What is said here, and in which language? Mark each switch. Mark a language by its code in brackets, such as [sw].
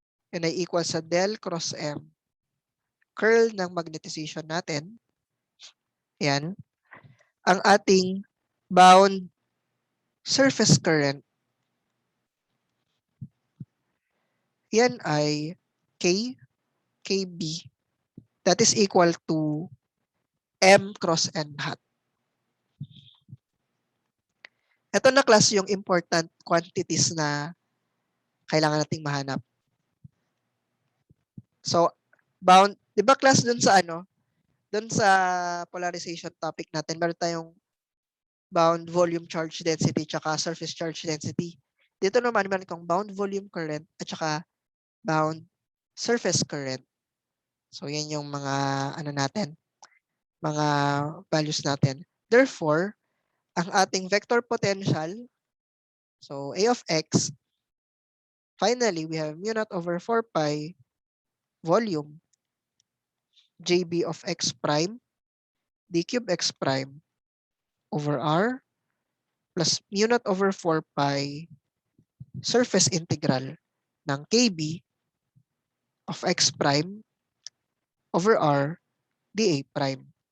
[tl] Yan ay equal sa del cross M. Curl ng magnetization natin. Yan. Ang ating bound surface current. Yan ay [en] K, KB. That is equal to M cross N hat. [tl] Ito na, class, yung important quantities na kailangan nating mahanap. So, bound, di ba, class, dun sa polarization topic natin, meron tayong bound volume charge density tsaka surface charge density. Dito naman, meron kang bound volume current at tsaka bound surface current. So, yan yung mga mga values natin. [en] Therefore, [tl] ang ating [en] vector potential, so A of x, finally, we have mu naught over 4 pi volume JB of x prime d cube x prime over r plus mu naught over 4 pi surface integral ng KB of x prime over r dA prime.